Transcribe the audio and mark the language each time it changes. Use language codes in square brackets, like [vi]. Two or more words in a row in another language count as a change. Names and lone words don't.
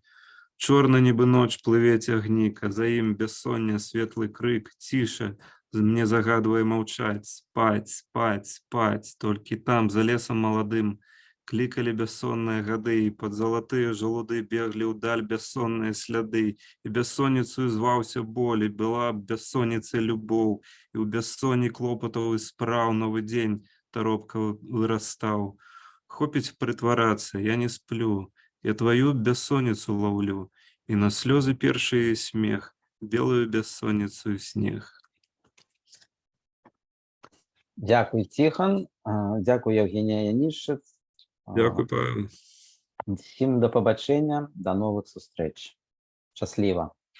[be] Чорна нібы ноч плыве цягнік, а за ім бяссоння светлы крык, ціша, мне загадвае маўчаць, спаць, спаць, спаць, толькі там, за лесам маладым, клікалі бяссонныя гады, і пад залатыя жалуды беглі ўдаль бяссонныя сляды, і бяссонніцаю зваўся боль, і была бяссонніцай любоў, і ў бяссонні клопатаў і спраў новы дзень таропка вырастаў. Хопіць прытварацца, я не сплю, я твою бяссонніцу лаўлю, і на слёзы першы смех, белую бяссонніцу і снег. [uk] Дякую, Тихон. Дякую, Євгенія Янішев. Дякую, Павел. Всім до побачення, до нових зустріч. Щасливо.